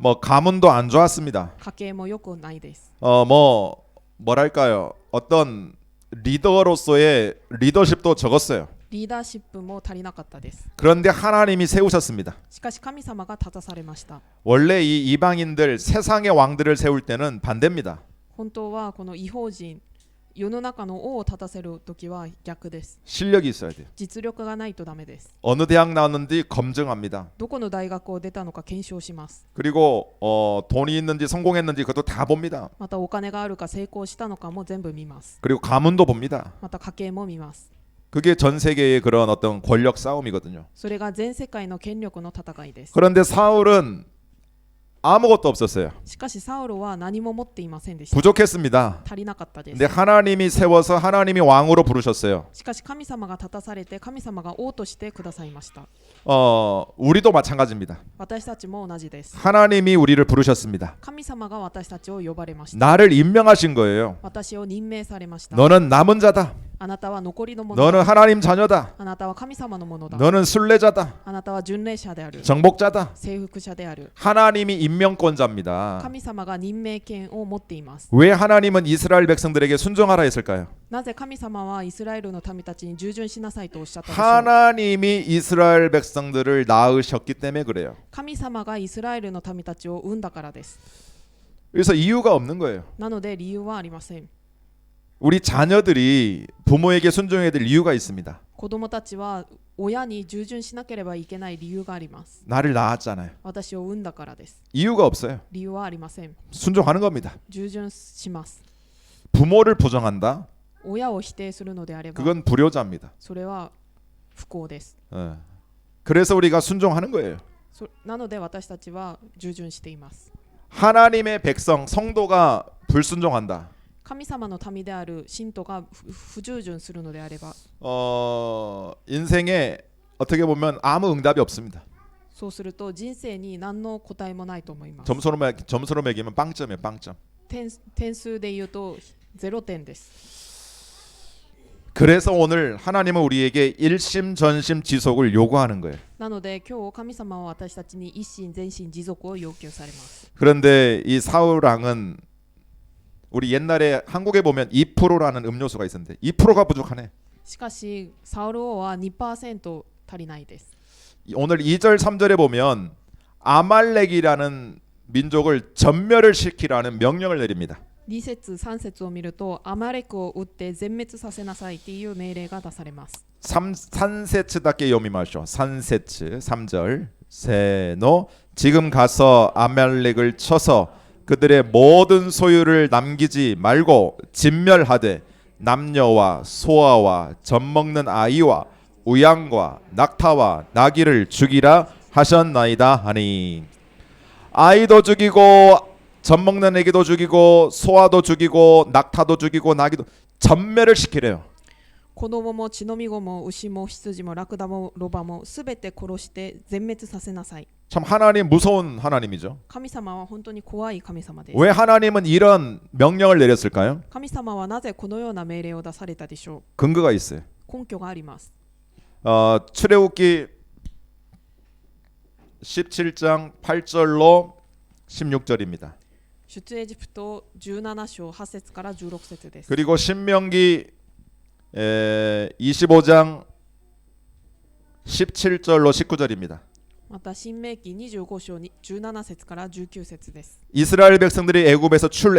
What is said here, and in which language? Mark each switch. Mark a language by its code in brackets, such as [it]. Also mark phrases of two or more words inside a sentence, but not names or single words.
[ko] 뭐 가문도 안 좋았습니다. [ja] 家系も良くないです。 [ko] 뭐랄까요? 어떤 리더로서의 리더십도 적었어요. [ja] リーダーシップも足りなかったです。 [ko] 그런데 하나님이 세우셨습니다. [ja] しかし神様が立たされました。 [ko] 원래 이 이방인들 세상의 왕들을 세울 때는 반대입니다. [ja] 本当はこの異邦人、世の中の王を立たせる時は逆です。 [ko] 실력이 있어야 돼요. [ja] 実力がないとダメです。 [ko] 어느 대학 나왔는지 검증합니다. [ja] どこの大学を出たのか検証します。 [ko] 그리고 돈이 있는지 성공했는지 그것도 다 봅니다. [ja] またお金があるか成功したのかも全部見ます。 [ko] 그리고 가문도 봅니다. [ja] また家系も見ます。 [ko] 그게 전 세계의 그런 어떤 권력 싸움이거든요. [ja] それが全世界の権力の戦いです。 [ko] 그런데 사울은 아무것도 없었어요. [ja] しかしサウルは何も持っていませんでした。 [ko] 부족했습니다. [ja] 足りなかったです。 [ko] 근데 하나님이 세워서 하나님이 왕으로 부르셨어요. [ja] しかし神様が立たされて神様が王としてくださいました。 [ko] 우리도 마찬가지입니다. [ja] 私たちも同じです。 [ko] 하나님이 우리를 부르셨습니다. [ja] 神様が私たちを呼ばれました。 [ko] 나를 임명하신 거예요. [ja] 私を任命されました。 [ko] 너는 남은 자다. [ja] あなたは残りのもの [ko] 너는 [ja] だ。 [ko] 하나님 자녀다. [ja] あなたは神様のものだ。 [ko] 너는 순례자다. [ja] あなたは巡礼者である。 [ko] 정복자다. [ja] 征服者である。 [ko] 하나님이 임명권자입니다. [ja] 神様が任命権を持っています。 [ko] 왜 하나님은 이스라엘 백성들에게 순종하라 했을까요? [ja] なぜ神様はイスラエルの民たちに従順しなさいとおっしゃったでしょう。 [ko] 하나님이 이스라엘 백성들을 낳으셨기 때문에 그래요. [ja] 神様がイスラエルの民たちを生んだからです。 [ko] 그래서 이유가 없는 거예요. [ja] なので理由はありません。 [ko] 우리 자녀들이 부모에게 순종해야 될 이유가 있습니다. [ja] 子供たちは親に従順しなければいけない理由があります。 [ko] 나를 낳았잖아요. [ja] 私を産んだからです。 [ko] 이유가 없어요. [ja] 理由はありません。 [ko] 순종하는 겁니다. [ja] 従順します。 [ko] 부모를 부정한다? [ja] 親を否定するのであれば [ko] 그건 불효자입니다. [ja] それは不幸です。 [ko] 그래서 우리가 순종하는 거예요. [ja] なので私たちは従順しています。 [ko] 하나님의 백성 성도가 불순종한다. [ja] 神様の民である信徒が不従順するのであれば [ko] 인생에 어떻게 보면 아무 응답이 없습니다. [ja] そうすると人生に何の答えもないと思います。 [ko] 점수로 매기면 빵점이에요. 빵점. [ja] 点数で言うと0点です。 [ko] 그래서 오늘 하나님은 우리에게 일심 전심 지속을 요구하는 거예요. [ja] なので今日神様は私たちに一心全心持続を要求されます。 [ko] 그런데 이 사울 왕은 우리 옛날에 한국에 보면 2%라는 음료수가 있었는데 2%가 부족하네. [ja] しかしサウル王は 2% 足りないです。 [ko] 오늘 2절 3절에 보면 아말렉이라는 민족을 전멸을 시키라는 명령을 내립니다. [ja] 2 節3節を見るとアマレクを撃って全滅させなさいという命令が出されます。三節だけ 読みましょう. [ko] 산세츠 3절 세노 지금 가서 아말렉을 쳐서 그들의 모든 소유를 남기지 말고 진멸하되 남녀와 소아와 젖먹는 아이와 우양과 낙타와 나귀를 죽이라 하셨나이다 하니 아이도 죽이고 젖먹는 애기도 죽이고 소아도 죽이고 낙타도 죽이고 나귀도 전멸을 시키래요. [ja] 子供も血のみ子も牛も羊もラクダもロバもすべて殺して全滅させなさい。 [ko] 참 하나님 무서운 하나님이죠. [ja] 神様は本当に怖い神様です。 [ko] 왜 하나님은 이런 명령을 내렸을까요? [ja] 神様はなぜこのような命令を出されたでしょう。 [ko] 근거가 있어요. [ja] 根拠があります。 [ko] 출애굽기 17장 8절로 16절입니다. [ja] 出エジプト17章8節から16節です。 [ko] 그리고 신명기 25장 17절로 19절입니다. [ja] また新明記25章17節から19節です。 [ko] 이스라엘 백성들이 애굽에서